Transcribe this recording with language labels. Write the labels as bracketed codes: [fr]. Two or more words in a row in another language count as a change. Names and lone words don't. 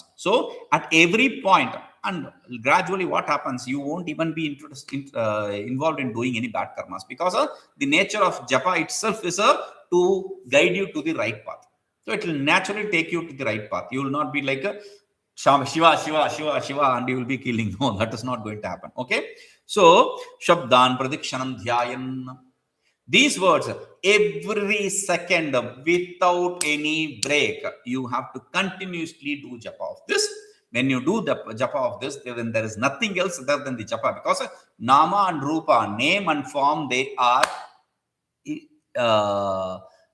[en] So at every point, and gradually what happens, you won't even be involved in doing any bad karmas, because the nature of japa itself is to guide you to the right path. So it will naturally take you to the right path. You will not be like a Shiva, and you will be killing. No, that is not going to happen. Okay. So, [sa] śabdān, pratikṣaṇaṃ, dhyāyan. [en] These words, every second, without any break, you have to continuously do japa of this. When you do the japa of this, then there is nothing else other than the japa, because nama and rupa, name and form, they are indivisible.